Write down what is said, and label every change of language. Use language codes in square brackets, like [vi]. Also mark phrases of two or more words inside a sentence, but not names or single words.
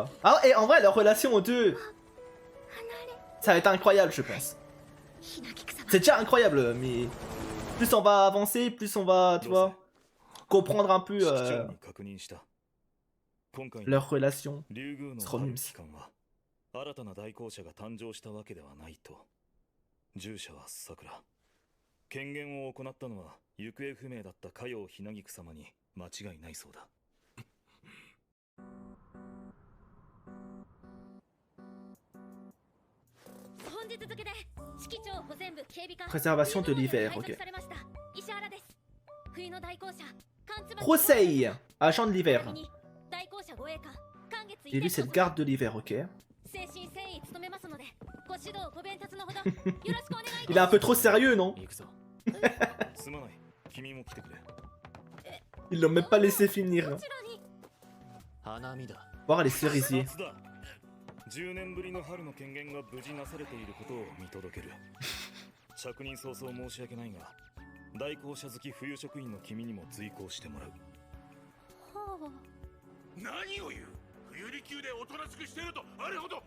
[fr] Ah, et en vrai, leur relation aux deux, ça va être incroyable, je pense. C'est déjà incroyable, mais plus on va avancer, plus on va, tu vois, comprendre un peu leur relation. C'est trop mimes. [ja] 新たな代行者が誕生したわけではないと。従者は桜。権限を行ったのは行方不明だった嘉陽ひなぎく様に間違いないそうだ。 [fr] Préservation de l'hiver, ok. Rosei, agent de l'hiver. Et lui, c'est le garde de l'hiver, ok. Il est un peu trop sérieux, non? Ils l'ont même pas laissé finir. Voir les cerisiers. [ja] 10 年ぶりの春の権限が無事なされていることを見届ける。着任早々申し訳ないが、代行者好き冬職員の君にも随行してもらう。はあ。何を言う？冬利休でおとなしくしてるとあれほど。